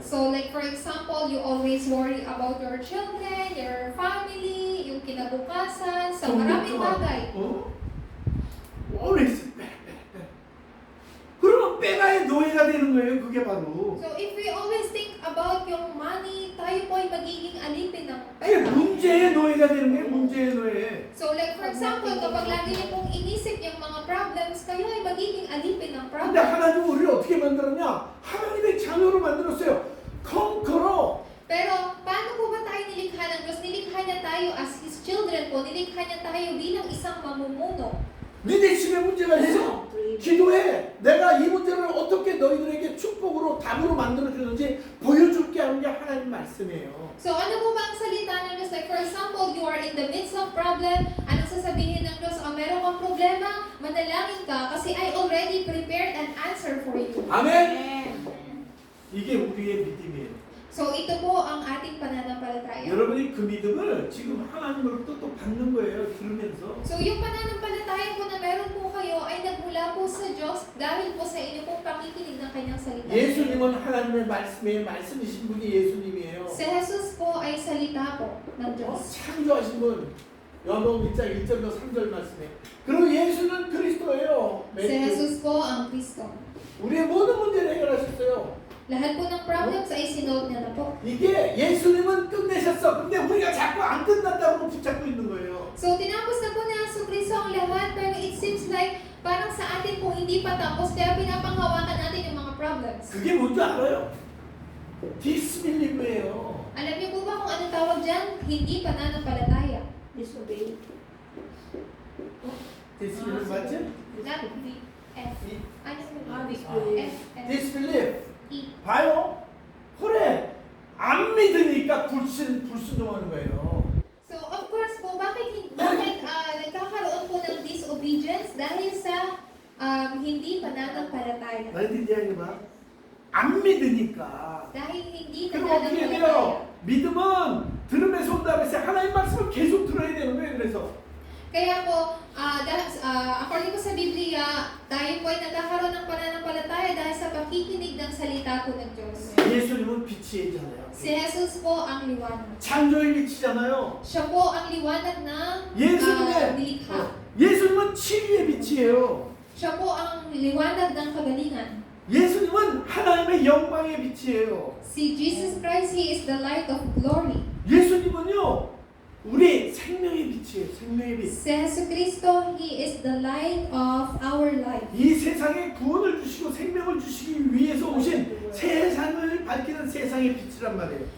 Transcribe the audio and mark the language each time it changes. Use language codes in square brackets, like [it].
[en] So like for example, you always worry about your children, your family, [tl] yung kinabukasan, sa maraming bagay. [ko] always 빼. 그러면 빼가의 노예가 되는 거예요. 그게 바로. [en] So if we always think about yung money, [tl] tayo po ay magiging alipin ng [ko] 이게 [tl] pera. [ko] 문제의 노예가 되는 거예요. 문제의 노예. [tl] So like for example, kapag lagi niyo pong inisip yung mga problems, kayo ay magiging alipin ng [ko] 근데 [en] problem. [ko] 하나님은 우리를 어떻게 만들었냐? 하나님의 자녀로 만들었어요. 컨커러. [tl] Pero paano po ba tayo nilikha ng Diyos? Nilikha niya tayo [en] as His children [tl] po. Nilikha niya tayo bilang isang mamumuno. [ko] 리더십에 문제가 있어. 기도해. 내가 이 문제를 어떻게 너희들에게 축복으로 답으로 만들어주는지 보여줄게 하는 게 하나님 말씀이에요. [tl] So ano po ba ang salita ng Diyos? [en] Like for example, you are in the midst of problem. [tl] Anong sasabihin ng Diyos? Meron kang problema, manalangin ka kasi [en] I already prepared an answer for you. [ko] 아멘. [en] Amen. [ko] 이게 우리의 믿음이에요. [tl] So ito po ang ating pananampalataya. [ko] 여러분이 그 믿음을 지금 하나님으로부터 또 받는 거예요. 들으면서. [tl] So yung pananampalataya po na meron po kayo ay nagmula po sa Diyos dahil po sa inyo pong pakikinig ng kanyang salita. [ko] 예수님은 하나님의 말씀에 말씀이신 분이 예수님이에요. [tl] Si Jesus po ay salita po ng Diyos. [ko] 창조하신 분. 요한복음 1장 1절로 3절 말씀에. 그리고 예수는 그리스도예요. [tl] Si Jesus po ang Kristo. [ko] 우리의 모든 문제를 해결하셨어요. [tl] Lahat po ng problems ay sinolve niya na po. [ko] 이게 예수님은 끝내셨어. 근데 우리가 자꾸 안 끝났다고 붙잡고 있는 거예요. [tl] So tinapos na po ni Jesucristo ang lahat pero [en] it seems like [tl] parang sa atin po hindi pa tapos kaya pinapanghawakan natin yung mga problems. [ko] 그게 뭔지 알아요? 디스빌리브예요. [tl] Alam niyo po ba kung anong tawag dyan? Hindi pananampalataya. [en] Disobey. [ko] 디스빌리브 맞지? [en] Not B, F. [tl] Ano po? [en] disbelief. F, F, [ko] 디스빌리브. E. 봐요. 그래. 안 믿으니까 불순종하는 거예요. [tl] So of course po, bakit nagkakaroon po ng disobedience? Dahil sa hindi pananampalataya. [ko] 너희들이 봐. 안 믿으니까. [tl] Dahil hindi [ko] 그럼 어떻게 [tl] pananampalataya. [ko] 돼요? 믿음은 들으면서 온다고 해서 하나님 말씀을 계속 들어야 되는 거예요. 그래서. [tl] Kaya po, according po sa Biblia, tayo po ay nagkakaroon ng pananampalataya dahil sa pakikinig ng salita po ng Diyos. [ko] 예수님은 빛이잖아요. [tl] Si Jesus po ang liwanag. [ko] 창조의 빛이잖아요. [tl] Siya po ang liwanag ng [ko] 예수님의 [tl] nilikha. [ko] 예수님은 치유의 빛이에요. [tl] Siya po ang liwanag ng kagalingan. [ko] 예수님은 하나님의 영광의 빛이에요. [en] Si Jesus Christ, He is the light of glory. [ko] 예수님은요, 우리 생명의 빛이에요. 생명의 빛. [en] Si Jesucristo, He is the light of our life. [ko] 이 세상에 구원을 주시고 생명을 주시기 위해서 오신 세상을 밝히는 세상의 빛이란 말이에요.